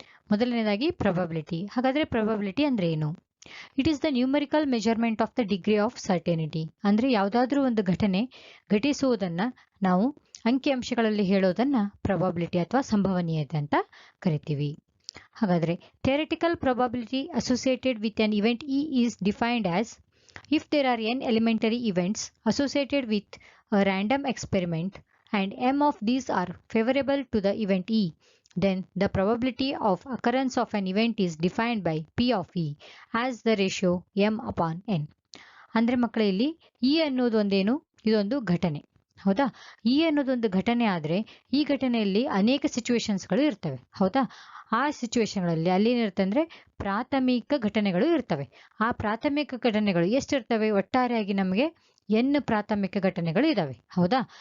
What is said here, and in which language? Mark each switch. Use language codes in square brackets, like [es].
[kn] ಮೊದಲನೇದಾಗಿ ಪ್ರೊಬಬಿಲಿಟಿ. ಹಾಗಾದ್ರೆ ಪ್ರೊಬಬಿಲಿಟಿ ಅಂದ್ರೆ ಏನು? [en] It is the numerical measurement of the degree of certainty. [kn] ಅಂದರೆ ಯಾವುದಾದ್ರೂ ಒಂದು ಘಟನೆ ಘಟಿಸುವುದನ್ನ ನಾವು ಅಂಕಿಅಂಶಗಳಲ್ಲಿ ಹೇಳೋದನ್ನ ಪ್ರೊಬಬಿಲಿಟಿ ಅಥವಾ ಸಂಭವನೀಯತೆ ಅಂತ ಕರಿತೀವಿ. [en] ಹಾಗಾದ್ರೆ theoretical probability associated with an event E is defined as if there are n elementary events associated with a random experiment and m of these are favorable to the event E, then the probability of occurrence of an event is defined by P of E as the ratio m upon n. [kn] ಅಂದ್ರೆ ಮಕ್ಕಳೇ, ಇಲ್ಲಿ E ಅನ್ನೋದು ಒಂದೇನು? ಇದೊಂದು ಘಟನೆ, ಹೌದಾ? E ಅನ್ನೋದು ಒಂದು ಘಟನೆ ಆದ್ರೆ ಈ ಘಟನೆಯಲ್ಲಿ ಅನೇಕ ಸಿಚುವೇಶನ್ಸ್ಗಳು ಇರ್ತವೆ, ಹೌದಾ? ಆ ಸಿಚುವೇಶನ್ಗಳಲ್ಲಿ ಅಲ್ಲೇನಿರುತ್ತೆ ಅಂದ್ರೆ ಪ್ರಾಥಮಿಕ ಘಟನೆಗಳು ಇರ್ತವೆ. ಆ ಪ್ರಾಥಮಿಕ ಘಟನೆಗಳು ಎಷ್ಟಿರ್ತವೆ? ಒಟ್ಟಾರೆಯಾಗಿ ನಮಗೆ n ಪ್ರಾಥಮಿಕ ಘಟನೆಗಳು ಇದಾವೆ, ಹೌದಾ?